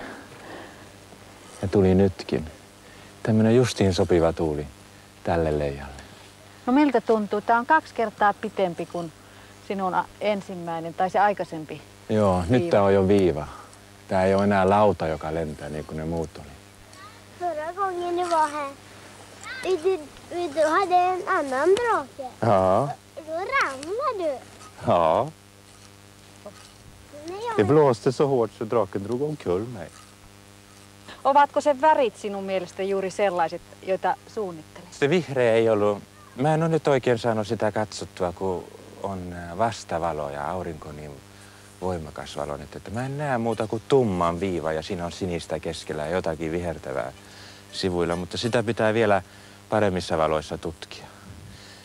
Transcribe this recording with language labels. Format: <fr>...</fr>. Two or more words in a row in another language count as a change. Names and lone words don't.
<fi>Ja tuli nytkin. Tämmönen justiin sopiva tuuli tälle leijalle. No miltä tuntuu? Tää on 2 kertaa pitempi kuin sinun ensimmäinen tai se aikaisempi. Joo, viiva. Nyt tää on jo viiva. Tää ei ole enää lauta, joka lentää niin kuin ne muut oli.</fi> <sv>Förra gången du var här, du hade en annan drake. Ja. Då ramlade du. Ja. Det blåste så hårt så draken drog omkull mig.</sv> <fi>Ovatko sen värit sinun mielestä juuri sellaiset, joita suunnittelet? Se vihreä ei ollut... Mä en ole nyt oikein saanut sitä katsottua, kun on vastavalo ja aurinko niin voimakas valo nyt, että mä en näe muuta kuin tumman viiva ja siinä on sinistä keskellä ja jotakin vihertävää sivuilla, mutta sitä pitää vielä paremmissa valoissa tutkia.</fi>